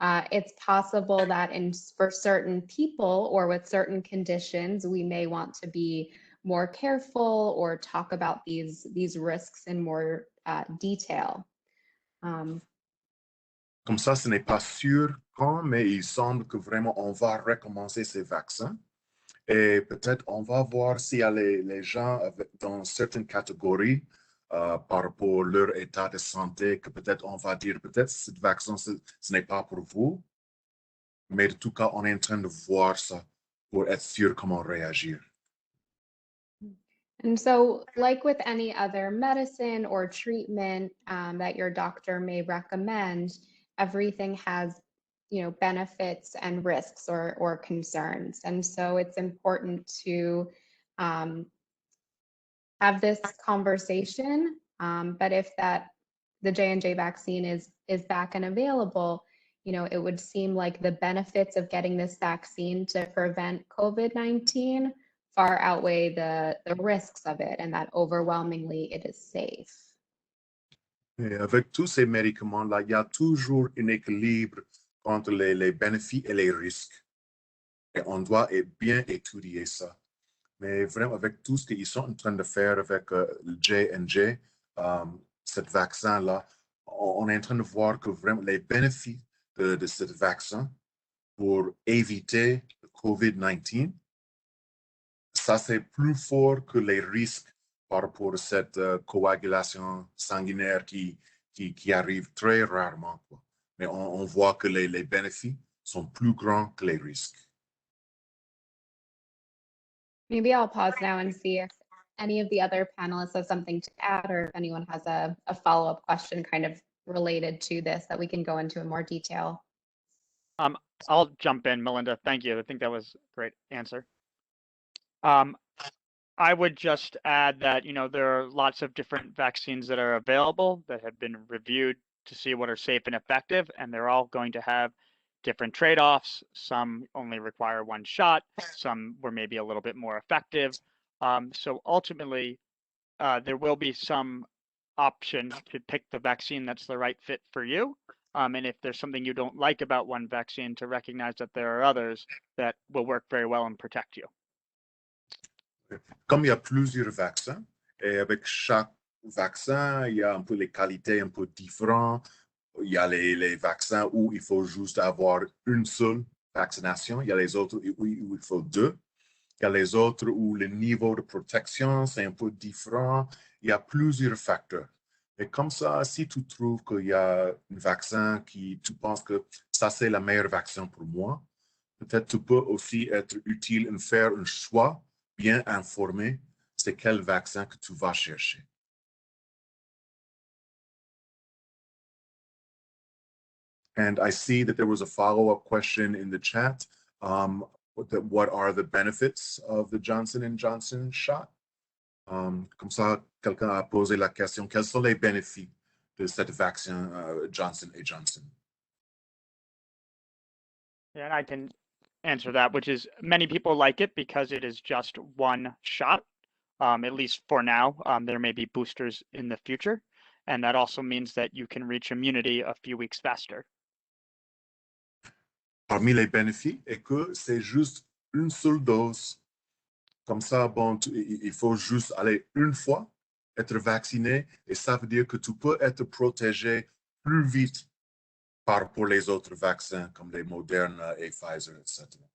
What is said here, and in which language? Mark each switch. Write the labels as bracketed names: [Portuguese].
[English] It's possible that for certain people or with certain conditions, we may want to be more careful or talk about these risks in more detail. [French] Comme ça, ce n'est pas sûr quand, mais il semble que vraiment on va recommencer ces vaccins. Et peut-être on va voir s'il y a les gens dans certaines catégories par rapport à leur état de santé, que peut-être on va dire, peut-être ce vaccin, ce n'est pas pour vous. Mais en tout cas, on est en train de voir ça pour être sûr comment réagir. [English] And so, like with any other medicine or treatment that your doctor may recommend, everything has, benefits and risks or concerns. And so it's important to have this conversation. But if the J&J vaccine is back and available, it would seem like the benefits of getting this vaccine to prevent COVID-19 far outweigh the risks of it, and that overwhelmingly it is safe. Et avec tous ces médicaments-là, il y a toujours un équilibre entre les bénéfices et les risques. Et on doit bien étudier ça. Mais vraiment, avec tout ce qu'ils sont en train de faire avec le J&J, ce vaccin-là, on est en train de voir que vraiment les bénéfices de ce vaccin pour éviter le COVID-19, ça c'est plus fort que les risques par rapport à cette coagulation sanguinaire qui arrive très rarement, quoi. Mais on voit que les bénéfices sont plus grands que les risques. Maybe I'll pause now and see if any of the other panelists have something to add, or if anyone has a follow-up question kind of related to this that we can go into in more detail. I'll jump in, Melinda. Thank you. I think that was a great answer. I would just add that, there are lots of different vaccines that are available that have been reviewed to see what are safe and effective, and they're all going to have different trade-offs. Some only require one shot, some were maybe a little bit more effective. So ultimately, there will be some option to pick the vaccine that's the right fit for you. And if there's something you don't like about one vaccine, to recognize that there are others that will work very well and protect you. [French] Comme il y a plusieurs vaccins, et avec chaque vaccin, il y a un peu les qualités un peu différentes. il y a les vaccins où il faut juste avoir une seule vaccination. Il y a les autres où il faut deux. Il y a les autres où le niveau de protection, c'est un peu différent. Il y a plusieurs facteurs. Et comme ça, si tu trouves qu'il y a un vaccin qui, tu penses que ça, c'est la meilleure vaccin pour moi, peut-être tu peux aussi être utile de faire un choix bien informé, c'est quel vaccin que tu vas chercher. [English] And I see that there was a follow-up question in the chat. What are the benefits of the Johnson & Johnson shot? [French] Comme ça, quelqu'un a posé la question, quels sont les bénéfices de cette vaccin Johnson & Johnson? [English] Yeah, and I can answer that, which is many people like it because it is just one shot, at least for now. There may be boosters in the future, and that also means that you can reach immunity a few weeks faster. [French] Parmi les bénéfices, est que c'est juste une seule dose. Comme ça, bon, il faut juste aller une fois, être vacciné, et ça veut dire que tu peux être protégé plus vite par rapport aux autres vaccins comme les Moderna et Pfizer, etc.